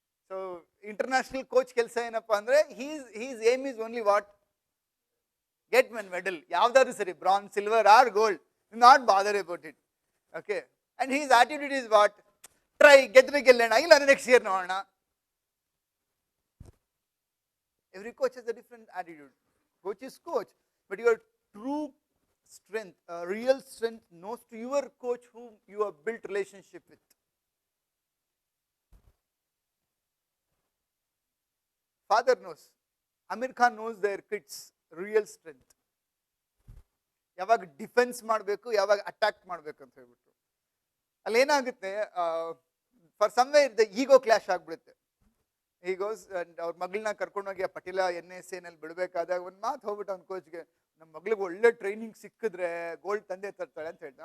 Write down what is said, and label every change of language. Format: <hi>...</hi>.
<en>so international coach</en> <kn>ಕೆಲಸ ಏನಪ್ಪಾ ಅಂದ್ರೆ,</kn> <en>His aim is only what, get one medal.</en> <kn>ಯಾವ್ದಾದ್ರು ಸರಿ,</kn> <en>Bronze, silver or gold, not bother about it. Okay. And his attitude is what, try,</en> <kn>ಗೆದ್ರೆ ಗೆಲ್ಲೋಣ, ಇಲ್ಲ next year ನೋಡೋಣ.</kn> <en>Every coach has a different attitude. Coach is coach, but your true strength, real strength, knows to your coach whom you have built relationship with. Father knows. Amir Khan knows their kids' real strength.</en> <kn>ಯಾವಾಗ defence ಮಾಡಬೇಕು, ಯಾವಾಗ attack ಮಾಡಬೇಕು ಅಂತ ಹೇಳ್ಬಿಟ್ಟು. ಅಲ್ಲಿ ಏನಾಗುತ್ತೆ,</kn> <en>for somewhere</en> <kn>the ego clash ಆಗ್ಬಿಡುತ್ತೆ. ಈಗೋಸ್ and ಅವ್ರ ಮಗಳನ್ನ ಕರ್ಕೊಂಡೋಗಿ ಆ ಪಟೇಲ NSA ನಲ್ಲಿ ಬಿಡಬೇಕಾದಾಗ ಒಂದು ಮಾತು ಹೋಗ್ಬಿಟ್ಟು ಅವ್ನ ಕೋಚ್ಗೆ, ನಮ್ಮ ಮಗಳಿಗೆ ಒಳ್ಳೆ ಟ್ರೈನಿಂಗ್ ಸಿಕ್ಕಿದ್ರೆ ಗೋಲ್ಡ್ ತಂದೆ ತರ್ತಾಳೆ ಅಂತ ಹೇಳ್ತಾನೆ.</kn>